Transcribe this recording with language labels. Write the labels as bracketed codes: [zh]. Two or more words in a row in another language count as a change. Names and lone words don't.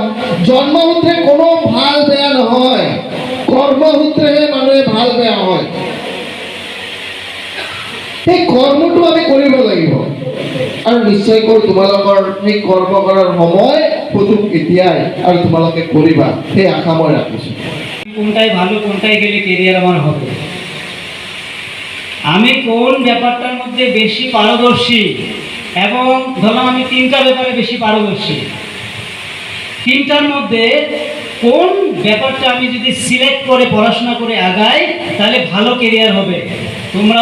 [as] জন্মসূত্ৰে কোনো ভাল বেয়া নহয়, কৰ্মসূত্ৰেহে মানুহে ভাল বেয়া হয়। সেই কৰ্মটো আমি কৰিব লাগিব আৰু নিশ্চয়কৈ তোমালোকৰ সেই কৰ্ম কৰাৰ সময় সুযোগ এতিয়াই, আৰু তোমালোকে কৰিবা, সেই আশা মই ৰাখিছোঁ। [bn] কোনটাই ভালো, কোনটাই গেলে কেরিয়ার আমার হবে, আমি কোন ব্যাপারটার মধ্যে বেশি পারদর্শী, এবং ধরলাম আমি তিনটা ব্যাপারে বেশি পারদর্শী, তিনটার মধ্যে কোন ব্যাপারটা আমি যদি সিলেক্ট করে পড়াশোনা করে আগাই তাহলে ভালো কেরিয়ার হবে।